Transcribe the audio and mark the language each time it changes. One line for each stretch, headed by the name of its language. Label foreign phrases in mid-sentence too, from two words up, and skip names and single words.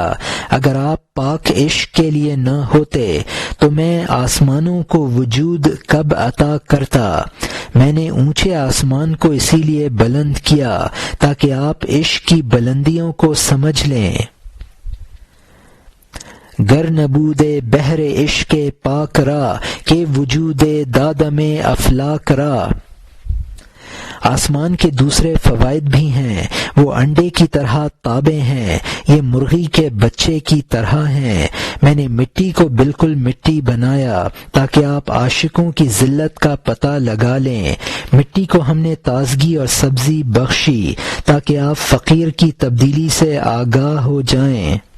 Urdu: اگر آپ پاک عشق کے لیے نہ ہوتے تو میں آسمانوں کو وجود کب عطا کرتا؟ میں نے اونچے آسمان کو اسی لیے بلند کیا تاکہ آپ عشق کی بلندیوں کو سمجھ لیں۔
Persian: گر نبود بحر عشق پاک را کہ وجود دادم افلاک را۔
Urdu: آسمان کے دوسرے فوائد بھی ہیں، وہ انڈے کی طرح تابع ہیں، یہ مرغی کے بچے کی طرح ہیں۔ میں نے مٹی کو بالکل مٹی بنایا تاکہ آپ عاشقوں کی ذلت کا پتہ لگا لیں، مٹی کو ہم نے تازگی اور سبزی بخشی تاکہ آپ فقیر کی تبدیلی سے آگاہ ہو جائیں۔